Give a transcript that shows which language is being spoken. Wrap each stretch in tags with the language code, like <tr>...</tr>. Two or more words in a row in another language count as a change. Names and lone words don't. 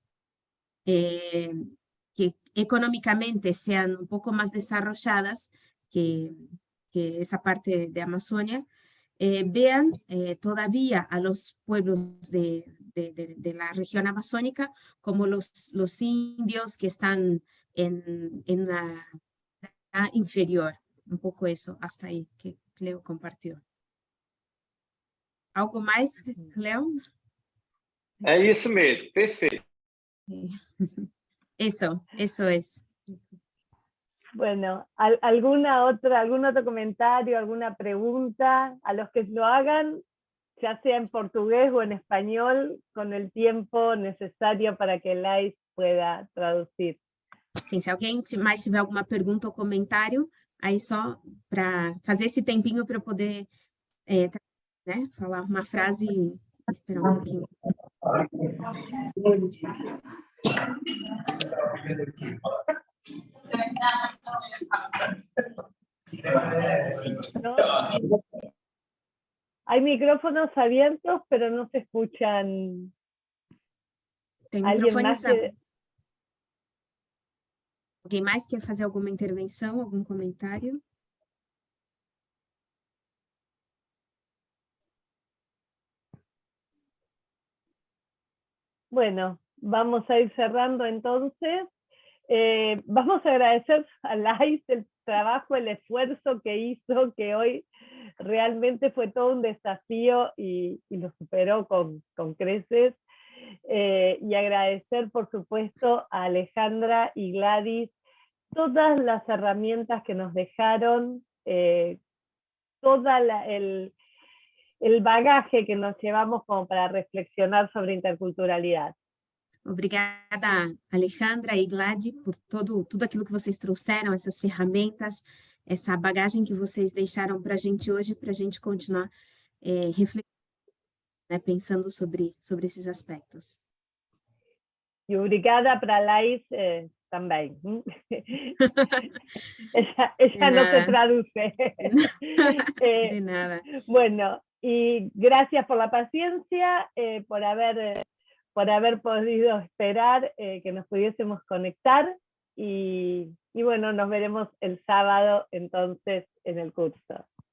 <es>que económicamente sean un poco más desarrolladas que esa parte de Amazonia, vean todavía a los pueblos de la región amazónica como los indios que están en la inferior. Un poco eso, hasta ahí que Leo compartió. ¿Algo más, Leo?</es> <pt>É isso mesmo, perfeito.</pt> <es>Eso es. Bueno, ¿algún otro comentario, alguna pregunta? A los que lo hagan, ya sea en portugués o en español, con el tiempo necesario para que Lais pueda traducir.</es> <pt>Sim, se alguém mais tiver alguma pergunta ou comentário, aí só para fazer esse tempinho para eu poder né, falar uma frase e esperar um pouquinho.</pt> <es>¿No? Hay micrófonos abiertos, pero no se escuchan.</es> <pt>Tem</pt> <es>¿Alguien</es> <pt>microfones</pt> <es>más que...</es> <pt>Alguém mais quer fazer alguma intervenção, algum comentário?</pt> <es>Bueno, vamos a ir cerrando entonces. Vamos a agradecer a Lais el trabajo, el esfuerzo que hizo, que hoy realmente fue todo un desafío y lo superó con creces. Y agradecer, por supuesto, a Alejandra y Gladys todas las herramientas que nos dejaron, todo el bagaje que nos llevamos como para reflexionar sobre interculturalidad.</es> <pt>Obrigada, Alejandra e Gladys, por tudo aquilo que vocês trouxeram, essas ferramentas, essa bagagem que vocês deixaram para a gente hoje, para a gente continuar refletindo, né, pensando sobre esses aspectos.</pt> <es>Y obrigada para Laís también. ella no se traduce. De nada. Bueno, y gracias por la paciencia, por haber podido esperar que nos pudiésemos conectar y bueno, nos veremos el sábado entonces en el curso.</es>